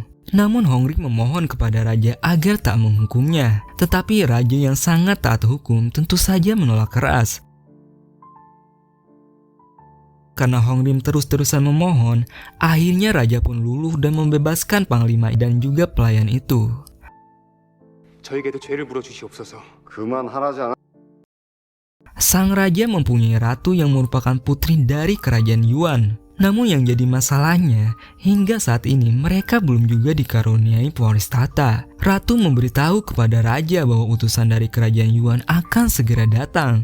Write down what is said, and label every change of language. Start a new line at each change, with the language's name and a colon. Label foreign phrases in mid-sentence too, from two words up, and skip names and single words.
Indonesian: Namun Hongrim memohon kepada raja agar tak menghukumnya. Tetapi raja yang sangat taat hukum tentu saja menolak keras. Karena Hongrim terus-terusan memohon, akhirnya raja pun luluh dan membebaskan panglima dan juga pelayan itu.
Korean: 저에게도 죄를 물어주시옵소서. 그만하라지 않아?
Indonesian: Sang raja mempunyai ratu yang merupakan putri dari kerajaan Yuan. Namun yang jadi masalahnya, hingga saat ini mereka belum juga dikaruniai pewaris tahta. Ratu memberitahu kepada raja bahwa utusan dari kerajaan Yuan akan segera datang.